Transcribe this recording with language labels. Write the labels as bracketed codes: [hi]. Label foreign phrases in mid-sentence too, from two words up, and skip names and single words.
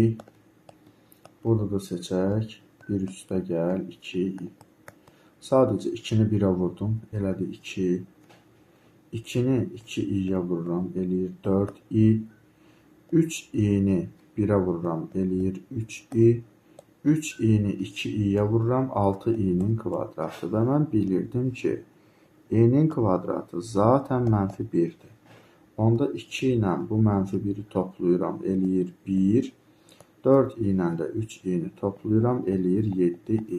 [az] Burada da seçək. 1 üstə gəl 2i. Sadəcə 2-ni 1-ə vurdum. Elədi 2. 2-ni 2i-yə vururam. Eləyir 4i. 3i-ni 1-ə vururam. Eləyir 3i. 3i-ni 2i-yə vururam. 6i-nin kvadratı. Və mən bilirdim ki, i-nin kvadratı zaten mənfi 1-dir. Onda 2 ilə bu mənfi 1-i toplayıram. Eləyir 1. 4 i ilə də 3 i-ni toplayıram. Eləyir 7i.